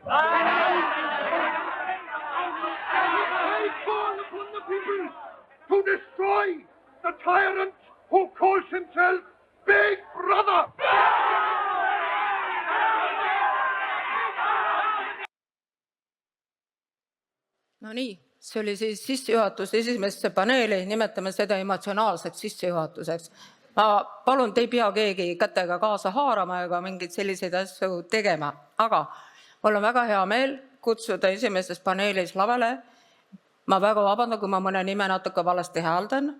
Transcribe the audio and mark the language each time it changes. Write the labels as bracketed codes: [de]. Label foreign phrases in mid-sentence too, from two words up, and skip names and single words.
[en] I call upon the people to destroy the tyrant who calls himself Big Brother! [et] No nii, see oli siis sissejuhatus esimesse paneeli, nimetame seda emotsionaalseks sissejuhatuseks. Ma palun, te ei pea keegi kätega kaasa haarama ega mingeid selliseid asju tegema, aga mul on väga hea meel kutsuda esimeses paneelis lavale. Ma väga vabandan, kui ma mõne nime natuke valesti hääldan.